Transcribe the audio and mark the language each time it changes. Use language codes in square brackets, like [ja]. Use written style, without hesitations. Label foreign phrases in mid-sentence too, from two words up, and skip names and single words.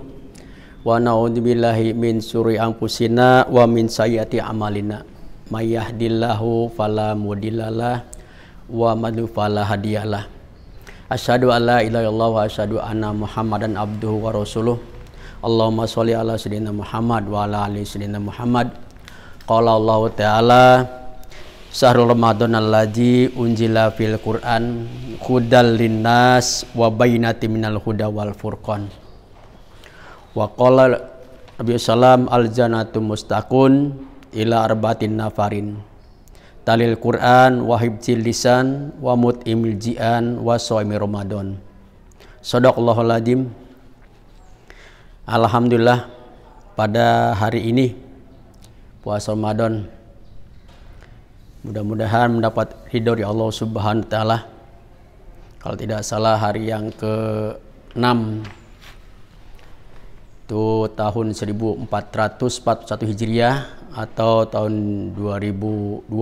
[ar] ونعوذ بالله من شرور أنفسنا ومن سيئات أعمالنا. من يهده الله فلا مضل له ومن يضلل فلا هادي له. أشهد أن لا إله إلا الله وأشهد أن محمدا عبده ورسوله. اللهم صل على سيدنا محمد وعلى آل سيدنا محمد. قال الله تعالى شهر رمضان الذي أنزل في القرآن هدى للناس وبينات من الهدى والفرقان. وقال النبي سلم الجنة مشتاقة إلى أربعة نفر. تالي القرآن وحفظ اللسان ومطعم الجيعان وصوم رمضان. صدق الله العظيم. [id] Alhamdulillah, pada hari ini puasa Ramadan mudah-mudahan mendapat ridho dari Allah [ar] سبحانه وتعالى. [id] Kalau tidak salah hari yang ke-6 itu tahun 1441 Hijriah atau tahun 2020.